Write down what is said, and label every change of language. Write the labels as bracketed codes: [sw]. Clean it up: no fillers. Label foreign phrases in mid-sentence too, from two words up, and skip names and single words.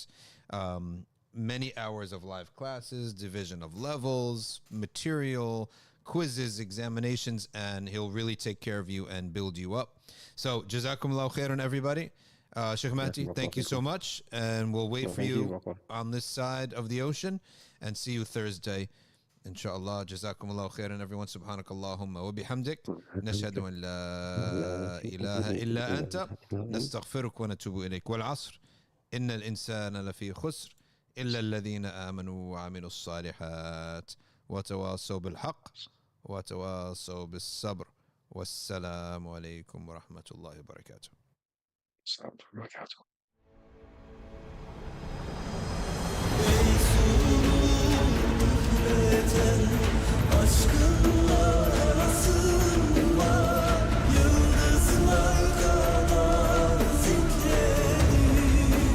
[en] Many hours of live classes, division of levels, material, quizzes, examinations, and he'll really take care of you and build you up. So, [ar] جزاكم الله خيرا, [en] everybody. Shaykh Mahdi, thank you so much, and we'll wait for you on this side of the ocean, and see you Thursday. [ar] Inshallah. جزاكم الله خيرا، everyone. سبحانك اللهم وبحمدك. نشهد أن لا إله إلا أنت. نستغفرك ونتوب إليك. والعصر. إن الإنسان لفي خسر. إلا الذين آمنوا وعملوا الصالحات. وتواصوا بالحق. وتواصوا بالصبر. والسلام عليكم ورحمة الله وبركاته. السلام عليكم. [tr] Aşkınla arasında yıldızlar kadar zikredin.